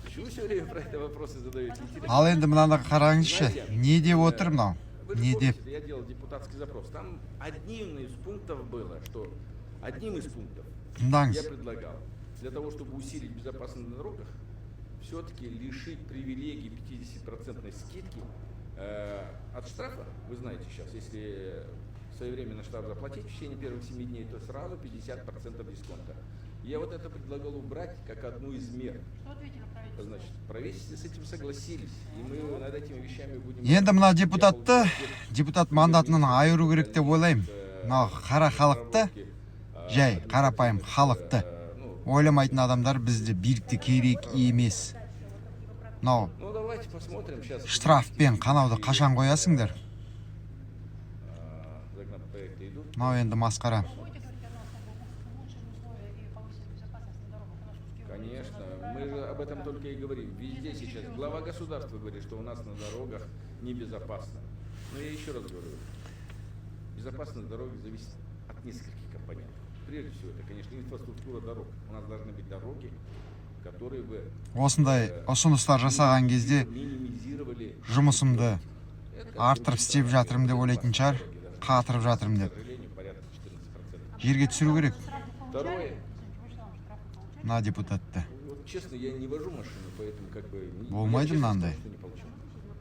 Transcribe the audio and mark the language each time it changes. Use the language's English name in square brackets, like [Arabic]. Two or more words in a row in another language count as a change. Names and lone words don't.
[Russian] Вы все время про это вопросы задаете. [Kazakh] Ал енді мынаны қараңызшы. Не деп отыр мынау? [Russian] Вы [Kazakh] Не [Russian] же [Kazakh] деп? [Russian] помните, я делал депутатский запрос. Там одним из пунктов было, что одним из пунктов я [Kazakh] Тыңдаңыз. [Russian] предлагал для того, чтобы усилить безопасность на дорогах, все-таки лишить привилегий 50% скидки от штрафа. Вы знаете сейчас, если своевременно штраф заплатить в течение первых 7 дней, то сразу 50% дисконта. Я вот это предлагал убрать как одну из мер. Что ответили правительство? Значит, правительство с этим согласились, и мы над этими вещами будем... [Kazakh] Енді мына депутатты, депутат мандатынан айыру керек деп ойлаймын. Мына қара халықты, жай қарапайым халықты ойламайтын адамдар бізде билікте керек емес. Мынау [Russian] Ну давайте посмотрим сейчас. [Kazakh] штрафпен қанауды қашан қоясыңдар? [Russian] Законопроекты идут. [Kazakh] Мынау енді масқара. [Russian] Будете говорить о нас, чтобы улучшили условия и повысили безопасность на дорогах? У нас же Конечно, мы же об этом только и говорим. Везде сейчас глава государства говорит, что у нас на дорогах небезопасно. Но я еще раз говорю, безопасность дороги зависит от нескольких компонентов. Прежде всего, это, конечно, инфраструктура дорог. У нас должны быть дороги, которые бы [Kazakh] Осындай ұсыныстар жасаған кезде [Russian] минимизировали... [Kazakh] жұмысымды артырып істеп жатырмын деп ойлайтын шығар, қатырып жатырмын деп. [Russian] К сожалению, порядка 14%. [Kazakh] Жерге түсіру керек [Russian] Второе, [Kazakh] мына депутатты. [Russian] вот честно, я не вожу машину, поэтому как бы... [Kazakh] Болмайды [Russian] я честно [Kazakh] мынандай. [Russian] скажу, что не получил.